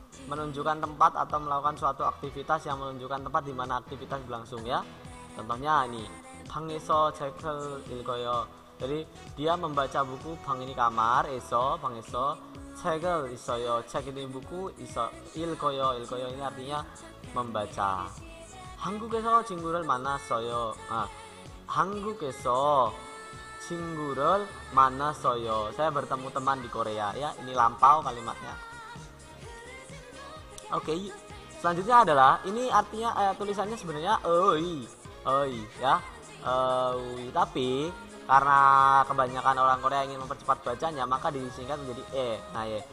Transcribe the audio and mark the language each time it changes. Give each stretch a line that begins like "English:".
Indonesian: Menunjukkan tempat atau melakukan suatu aktivitas yang menunjukkan tempat di mana aktivitas berlangsung ya. Contohnya ini,
Korean: 방에서 책을 읽어요.
Indonesian: Jadi dia membaca buku, 방 ini kamar, 에서
Korean: 방에서 책을 있어요.
Indonesian: 책 ini buku,
Korean: 읽어요. 읽어요
Indonesian: ini artinya membaca.
Korean: 한국에서 친구를 만났어요. 한국에서 친구를 만났어요.
Indonesian: Saya bertemu teman di Korea ya. Ini lampau kalimatnya. Oke, selanjutnya adalah ini artinya tulisannya sebenarnya oi ya. Tapi karena kebanyakan orang Korea ingin mempercepat bacanya, maka disingkat menjadi nah ye.